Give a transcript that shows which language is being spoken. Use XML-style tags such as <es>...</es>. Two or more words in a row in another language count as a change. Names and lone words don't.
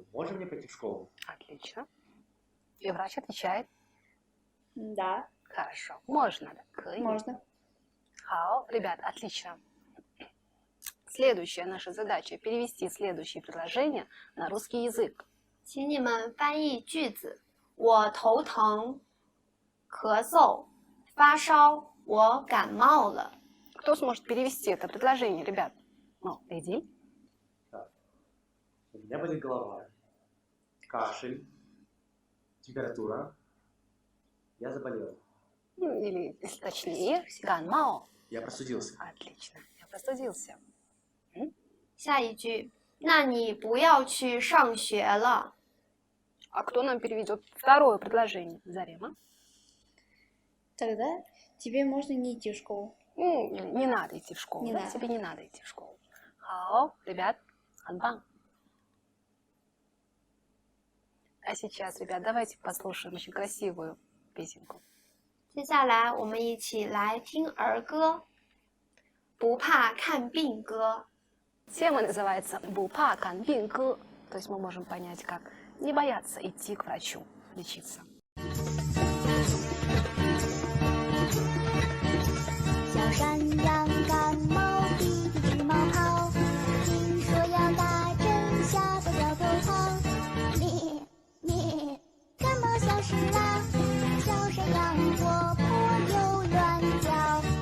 <ru>Можно мне пойти в школу? Отлично. И врач отвечает. Да, Хорошо. Можно, да? Кэй. можно. Хао. Ребят, отлично. Следующая наша задача – перевести следующие предложения на русский язык.</ru> <zh>请你们翻译句子。我头疼，咳嗽，发烧，我感冒了。</zh> <ru>Кто сможет перевести это предложение, ребят? Ну, Эдиль. У меня болит голова, кашель, температура. Я заболел. Или, если точнее, ганмао. Я простудился. Отлично. Я простудился.</ru> <zh>下一句，那你不要去上学了。</zh> <ru>А кто нам переведет второе предложение? Зарема? Тогда тебе можно не идти в школу. Не надо идти в школу. Не Да? надо. Тебе не надо идти в школу. Хао, ребят, анбан. А сейчас, ребят, давайте послушаем очень красивую песенку. 接下来我们一起来听儿歌，不怕看病歌。 Тема называется «Бупа канбинг». То есть мы можем понять, как не бояться идти к врачу лечиться.</ru> <zh>小山羊感冒，鼻涕直冒泡，听说要打针，吓得掉头跑。你感冒消失啦，小山羊活泼又乱叫。</zh>